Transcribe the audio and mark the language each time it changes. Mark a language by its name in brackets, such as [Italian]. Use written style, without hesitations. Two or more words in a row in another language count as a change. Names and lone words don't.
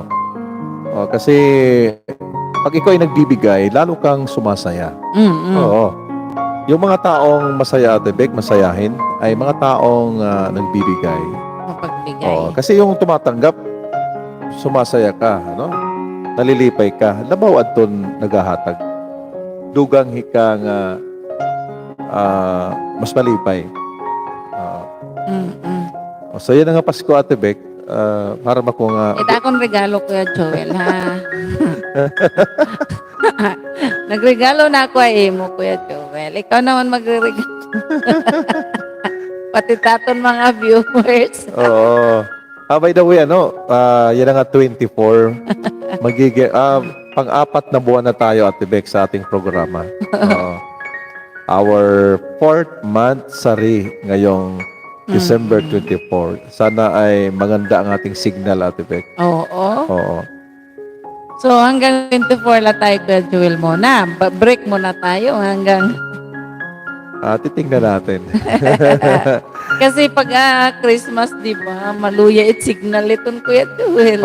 [Filipino] Oo, kasi pag ikaw ay nagbibigay, lalo kang sumasaya. Mm-mm. Oo. Yung mga taong masaya, Ate Beck, masayahin, ay mga taong nagbibigay. Mapagbigay. Oo. Kasi yung tumatanggap, sumasaya ka, ano? Nalilipay ka. [Waray] Labaw at ton naghahatag. Dugang hika nga mas malipay. Mm-mm. [Filipino] So yan ang nga Pasko, Ate Beck, para makuha nga. Ito akong regalo, Kuya Joel, ha? Nagregalo na ako ay mo, Kuya Joel. Ikaw naman magre-regalo. Pati taton mga viewers. Oo. [English] By the way, [Filipino] yan ang nga 24. Magiging, pang-apat na buwan na tayo, Ate Beck, sa ating programa. Oo. [English] Our 4th month [Filipino] sari ngayong [English] December 24. [Filipino] Sana ay maganda ang ating signal, Ate Beck. Oo. Oo. So hanggang 24 la tayo, Kuya Joel, muna. Break muna tayo hanggang... Titingnan natin. Kasi pag Christmas, di ba, [Waray] maluya it [Filipino] signal itong Kuya Joel.